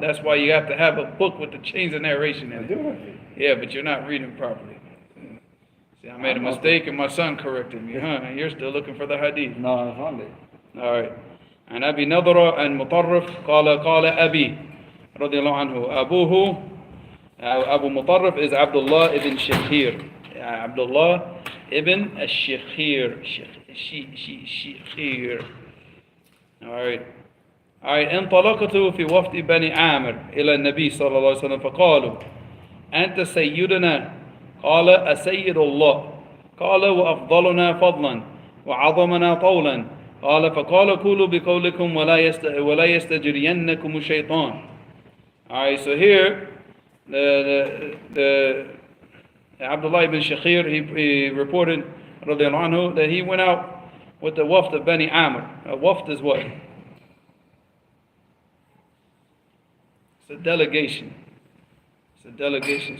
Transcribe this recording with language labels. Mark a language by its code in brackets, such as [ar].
[en] That's why you have to have a book with the chains of narration in it. Yeah, but you're not reading properly. See, I made a mistake and my son corrected me, huh? And you're still looking for the hadith. No, I found it. All right. [ar] عن أبي نضرة عن مطرف قال أبي رضي الله عنه أبوه أبو مطرف [en] is Abdullah ibn Shakhir. Abdullah ibn Shakhir. Shakhir. All right. [ar] انطلقت في وفد بني عامر إلى النبي صلى الله عليه وسلم فقالوا أنت سيدنا قال أسيد الله قال وأفضلنا فضلا وعظمنا طولا قال فقال كلوا بقولكم ولا يستجرينكم الشيطان. [en] Alright, so here the Abdullah ibn Shakhir, he reported radiallahu anhu, that he went out with the waft of Bani Amr. A waft is what? It's a delegation. It's a delegation.